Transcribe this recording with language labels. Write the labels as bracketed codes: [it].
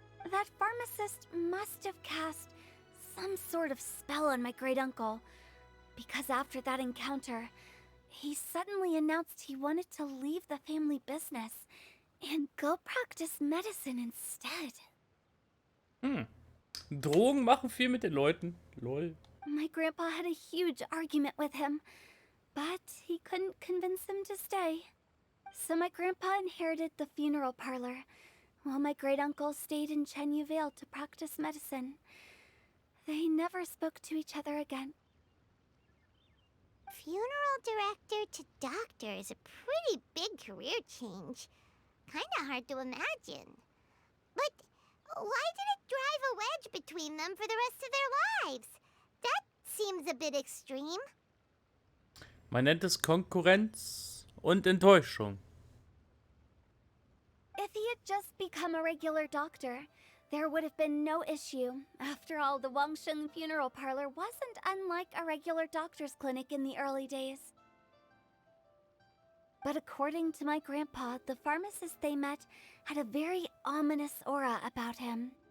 [en] That pharmacist must have cast some sort of spell on my great-uncle, because after that encounter, he suddenly announced he wanted to leave the family business and go practice medicine instead. [de] Drogen machen viel mit den Leuten. Lol. [en] My grandpa had a huge argument with him, but he couldn't convince him to stay. So my grandpa inherited the funeral parlor, while my great-uncle stayed in Chenyu Vale to practice medicine. They never spoke to each other again. Funeral director to doctor is a pretty big career change. Kinda hard to imagine. But why did it drive a wedge between them for the rest of their lives? That seems a bit extreme. [de] Man nennt es Konkurrenz und Enttäuschung. [en] If he had just become a regular doctor, there would have been no issue. After all, the Wangsheng Funeral Parlor wasn't unlike a regular doctor's clinic in the early days. But according to my grandpa, the pharmacist they met had a very ominous aura about him.